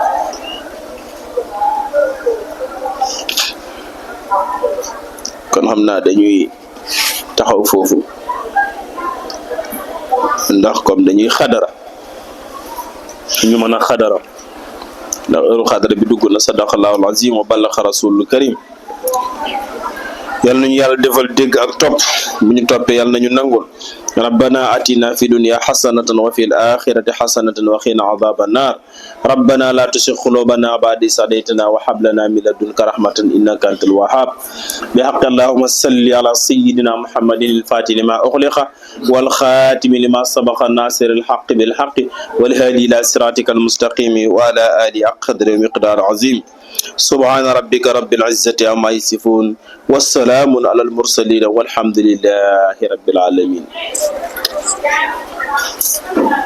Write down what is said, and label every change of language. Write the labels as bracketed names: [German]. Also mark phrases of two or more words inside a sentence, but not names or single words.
[Wolof] kon xam naa dañuy taxaw foofu ndax comme dañuy xadara ñu mën a xadara ndax heure xadara bi dugg na [Arabic] صدق الله العظيم وبلغ رسوله الكريم [Wolof] yal nañu yàlla defal dégg ak topp bu ñu toppee yal nañu nangul [Arabic] ربنا آتنا في الدنيا حسنة وفي الآخرة حسنة وقنا عذاب النار ربنا لا تزغ قلوبنا بعد إذ هديتنا وهب لنا من لدنك رحمة إنك أنت الوهاب بحق اللهم صل على سيدنا محمد الفاتح لما أغلق والخاتم لما سبق ناصر الحق بالحق والهادي إلى صراطك المستقيم وعلى آله أقدر مقدار عظيم سبحان ربك رب العزة عما يصفون والسلام على المرسلين والحمد لله رب العالمين